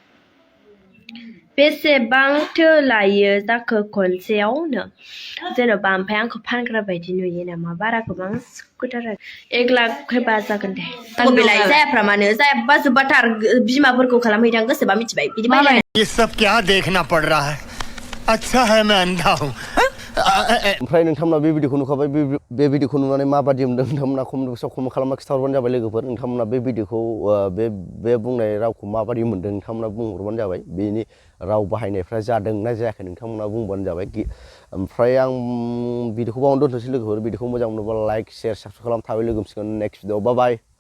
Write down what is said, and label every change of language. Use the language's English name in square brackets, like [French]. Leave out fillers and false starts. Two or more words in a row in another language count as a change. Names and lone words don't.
[Bodo] बेसेबांथो लायो जाखो खनसेयावनो जेन'बा ओमफ्राय आंखौ फानग्रा बायदि नुयो नामा बारा गोबां स्कुटार 1 लाख होबा जागोन दे आं बेलाय जायाफ्रा मानो जायाबा जोब्बाथार बिमाफोरखौ खालामहैदां गोसोबा मिथिबाय बिदि बायलाय [Hindi] ये सब क्या देखना पड़ रहा है अच्छा है मैं अंधा हूँ [Bodo] ओमफ्राय नोंथांमोना बे भिडिअखौ नुखाबाय बे भिडिअखौ नुनानै माबादि मोनदों नोंथांमोना कमेन्ट बक्सआव कमेन्ट खालामना खिन्थाहरबानो जाबाय लोगोफोर नोंथांमोना बे भिडिअखौ बे बुंनाय रावखौ माबादि मोनदों नोंथांमोना बुंहरबानो जाबाय बेनि राव बाहायनायफ्रा जादों ना जायाखै नोंथांमोना बुंबानो जाबाय ओमफ्राय आं भिडिअखौ बावनो दोनथ'सै लोगोफोर भिडिअखौ मोजां मोनोबा [English] like share subscribe [Bodo] खालाम थाबाय लोगो मोनसिगोन [English] next video [Bodo] बाय